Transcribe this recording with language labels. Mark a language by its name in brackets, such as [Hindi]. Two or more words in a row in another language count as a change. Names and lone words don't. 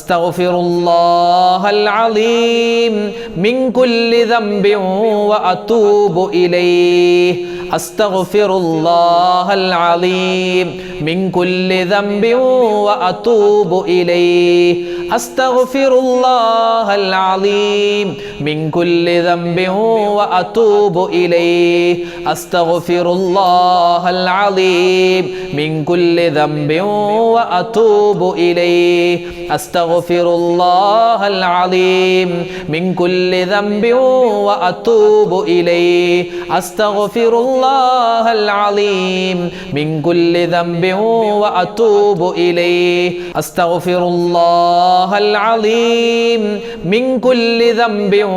[Arabic] أستغفر الله العظيم من كل ذنب وأتوب إليه أستغفر الله العظيم من كل ذنب وأتوب إليه أستغفر الله العظيم من كل ذنب وأتوب إليه أستغفر الله العظيم من كل ذنب وأتوب إليه أستغفر الله العظيم من كل ذنب وأتوب إليه أستغفر الله العظيم من كل ذنب وأتوب إليه أستغفر الله العظيم من كل ذنب